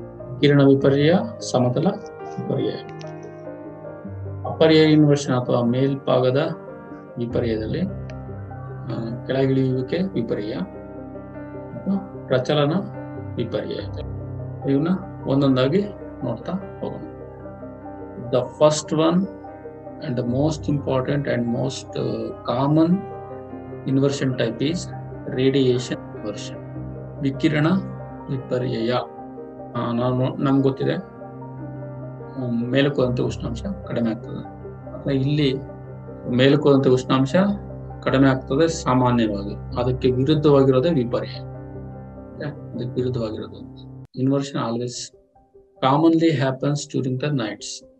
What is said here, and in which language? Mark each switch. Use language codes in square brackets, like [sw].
[kn] ವಿಕಿರಣ ವಿಪರ್ಯ, ಸಮತಲ ವಿಪರ್ಯ. ಅಪರ್ಯ ಇನ್ವರ್ಷನ್ ಅಥವಾ ಮೇಲ್ಭಾಗದ ವಿಪರ್ಯದಲ್ಲಿ ಕೆಳಗಿಳಿಯುವಿಕೆ ವಿಪರ್ಯ ಮತ್ತು ಪ್ರಚಲನ ವಿಪರ್ಯ. ಇವನ್ನ ಒಂದೊಂದಾಗಿ ನೋಡ್ತಾ ಹೋಗೋಣ. [en] The first one and the most important and most common inversion type is radiation inversion. [kn] ವಿಕಿರಣ ವಿಪರ್ಯಯ. ನಮ್ಗೆ ಗೊತ್ತಿದೆ ಮೇಲಕ್ಕೋದಂತೆ ಉಷ್ಣಾಂಶ ಕಡಿಮೆ ಆಗ್ತದೆ. ಇಲ್ಲಿ ಮೇಲಕ್ಕೋದಂತೆ ಉಷ್ಣಾಂಶ ಕಡಿಮೆ ಆಗ್ತದೆ ಸಾಮಾನ್ಯವಾಗಿ. ಅದಕ್ಕೆ ವಿರುದ್ಧವಾಗಿರೋದೇ ವಿಪರ್ಯ. ಅದಕ್ಕೆ ವಿರುದ್ಧವಾಗಿರೋದು [en] Inversion always commonly happens during the nights.